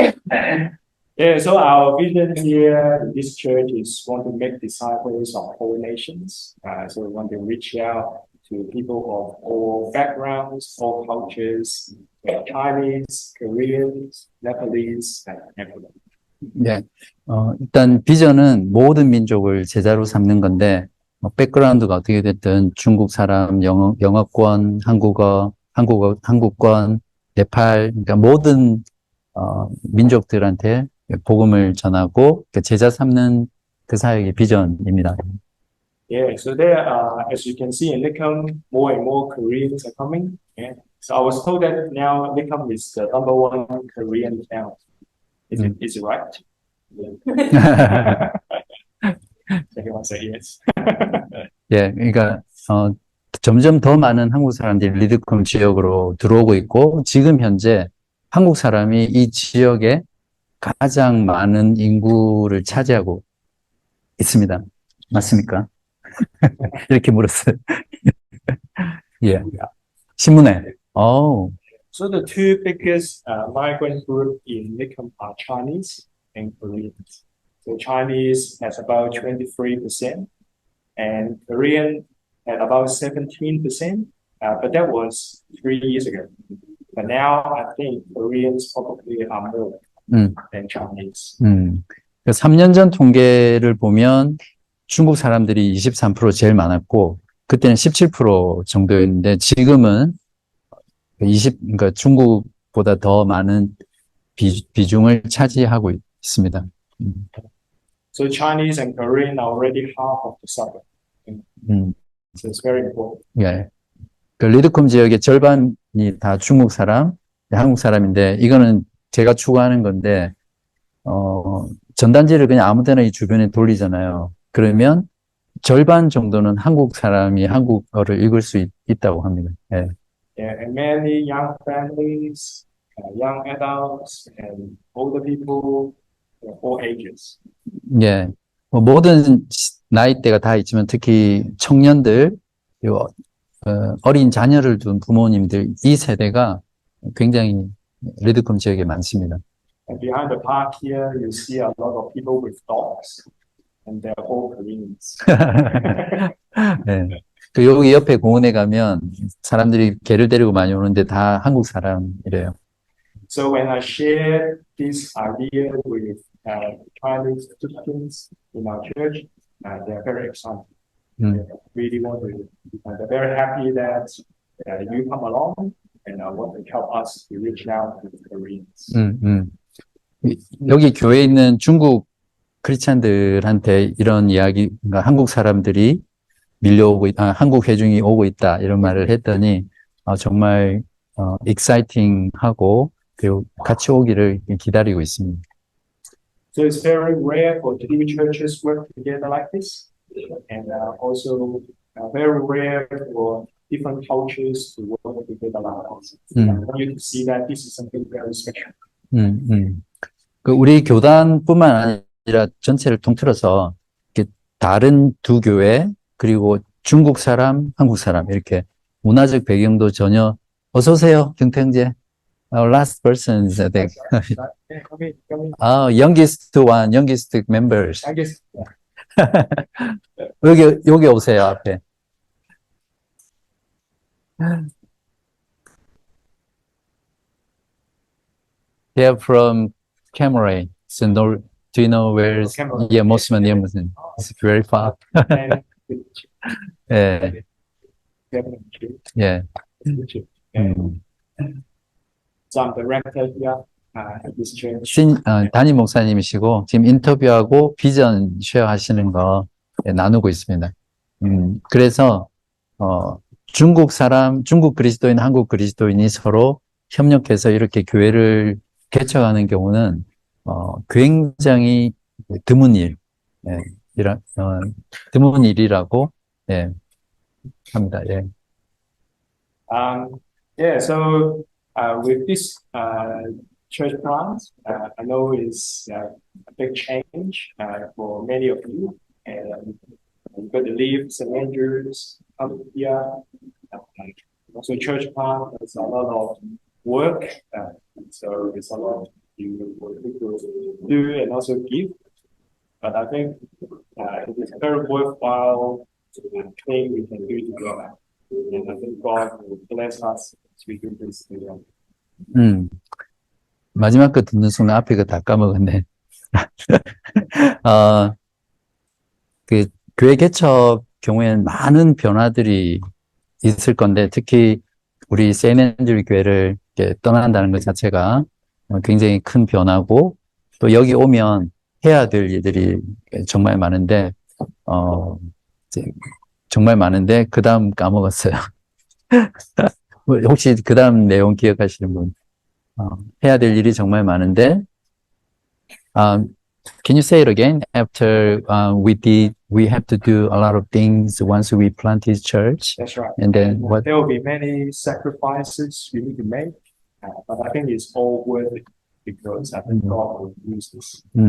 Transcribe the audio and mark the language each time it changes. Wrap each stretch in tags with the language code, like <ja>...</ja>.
<en>Yeah, so our vision here in this church is want to make disciples of all nations. So we want to reach out to people of all backgrounds, all cultures, Chinese, Koreans, Nepalese, and everyone.</en> <ko>네. 일단 비전은 모든 민족을 제자로 삼는 건데, 백그라운드가 어떻게 됐든 중국 사람, 영어권, 한국권, 네팔, 그러니까 모든, 민족들한테 복음을 전하고, 제자 삼는 그 사역의 비전입니다.</ko> <en>Yeah, so there, as you can see in Nikon, more and more Koreans are coming. Yeah. So I was told that now Nikon is the number one Korean town. Is it right? Yeah. Everyone say yes.</en> <ko>예, 그러니까, 점점 더 많은 한국 사람들이 리드컴 지역으로 들어오고 있고, 지금 현재 한국 사람이 이 지역에 가장 많은 인구를 차지하고 있습니다. 맞습니까? 이렇게 물었어요. 예. 신문에.</ko> <en>So the two biggest migrant group in Nikon are Chinese and Koreans. So Chinese has about 23%, and Korean at about 17%. But that was 3 years ago. But now I think Koreans probably are more than Chinese.</en> <ko>3년 전 통계를 보면 중국 사람들이 23% 제일 많았고, 그때는 17% 정도였는데, 지금은 그러니까 중국보다 더 많은 비중을 차지하고 있습니다.</ko> <en>So Chinese and Korean are already half of the suburb. So it's very important.</en> <ko>예. 그 리드콤 지역의 절반이 다 중국 사람, 한국 사람인데, 이거는 제가 추구하는 건데, 전단지를 그냥 아무 데나 이 주변에 돌리잖아요. 그러면 절반 정도는 한국 사람이 한국어를 읽을 수 있다고 합니다. 예.</ko> <en>Yeah, and many young families, young adults, and older people, all ages.</en> <ko>예. 모든 나이대가 다 있지만 특히 청년들, 어린 자녀를 둔 부모님들, 이 세대가 굉장히 리드콤 지역에 많습니다.</ko> <en>And behind the park here, you see a lot of people with dogs, and they're all Koreans.</en> <ko>네. 그 여기 옆에 공원에 가면 사람들이 개를 데리고 많이 오는데 다 한국 사람이래요.</ko> <en>So when I share this idea with Chinese Christians in our church, they're very excited. They really want to. They're very happy that you come along and want to help us to reach out to the Koreans.</en> <ko>여기 교회에 있는 중국 크리스찬들한테 이런 이야기, 그러니까 한국 사람들이 밀려오고 한국 회중이 오고 있다 이런 말을 했더니 정말 exciting하고 그리고 같이 오기를 기다리고 있습니다.</ko> <en>So it's very rare for two churches work together like this, and also very rare for different cultures to work together like this. I want you to see that this is something very special.</en> <ko>그 우리 교단뿐만 아니라 전체를 통틀어서 이렇게 다른 두 교회 그리고 중국 사람, 한국 사람 이렇게 문화적 배경도 전혀 어서 오세요, 경태형제.</ko> <en>Last person is the Come in. youngest one, youngest members. I guess.</en> <ko>여기 오세요, 앞에.</ko> <en>They are from Cameroon. So do you know where? Cameroon. Yeah, Mosman. Yeah, Mosman. It's very far. And Yeah. Yeah. So I'm the rector here at this church.</en> <ko>담임 목사님이시고 지금 인터뷰하고 비전 쉐어하시는 거 나누고 있습니다. 그래서 중국 사람, 중국 그리스도인, 한국 그리스도인이 서로 협력해서 이렇게 교회를 개척하는 경우는 굉장히 드문 드문 일이라고 합니다. 예.</ko> <en>Yeah, so with this church plant, I know it's a big change for many of you, and you've got to leave St. Andrews, come here. Also, church plant, there's a lot of work, so it's a lot you do and also give. But I think it is a very worthwhile thing we can do together. And I think God will bless us as we do this together.</en> <ko>마지막 거 듣는 순간 앞에 거 다 까먹었네. 그 교회 개척 경우에는 많은 변화들이 있을 건데 특히 우리 세인앤드류 교회를 이렇게 떠난다는 것 자체가 굉장히 큰 변화고 또 여기 오면 해야 될 일들이 정말 많은데 이제 정말 많은데 그 다음 까먹었어요. 혹시 그 다음 내용 기억하시는 분? 해야 될 일이 정말 많은데</ko> <en>can you say it again? After we have to do a lot of things once we plant this church. That's right. And then what? There will be many sacrifices we need to make, but I think it's all worth it because I think God will use this.</en>